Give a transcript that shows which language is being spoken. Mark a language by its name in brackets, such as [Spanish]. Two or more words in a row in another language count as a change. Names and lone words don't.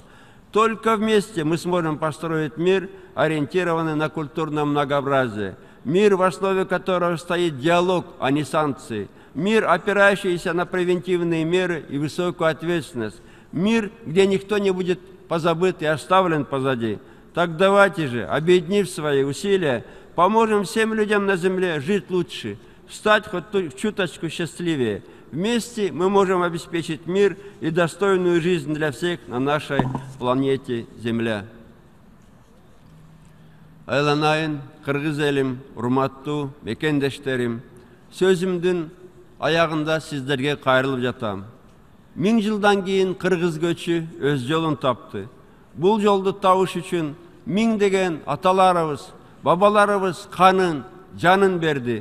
[Russian] Только вместе мы сможем построить мир, ориентированный на культурное многообразие, мир, в основе которого стоит диалог, а не санкции, мир, опирающийся на превентивные меры и высокую ответственность, мир, где никто не будет позабыт и оставлен позади. Так давайте же, объединив свои усилия, поможем всем людям на земле жить лучше, стать хоть чуточку счастливее. Вместе мы можем обеспечить мир и достойную жизнь для всех на нашей планете Земля. [Kyrgyz] Айланайын, Кыргыз элим, урматтуу мекендештерим, сөзүмдүн аягында сиздерге кайрылып жатам. 1000 жылдан кийин кыргыз көчү өз жолун тапты. Бул жолду табыш үчүн миңдеген аталарыбыз, бабаларыбыз канын, жанын берди.